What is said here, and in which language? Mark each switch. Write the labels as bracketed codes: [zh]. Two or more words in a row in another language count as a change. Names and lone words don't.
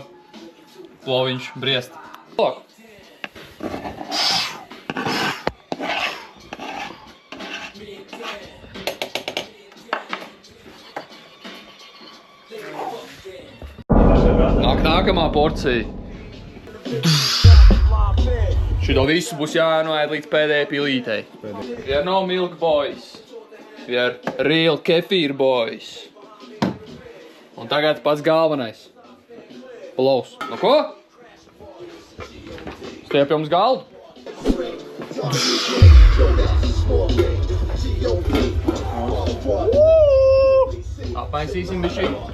[lv] Ploviņš briest. Lok. Nākamā porcija. Šito visu būs jānoēd līdz pēdējai pilītei. [en] We are no milk boys. We are real kefīr boys. [lv] Un tagad pats galvenais. Plovs. Nu ko? Stiep jums galdu. Apmaisīsim bišķi.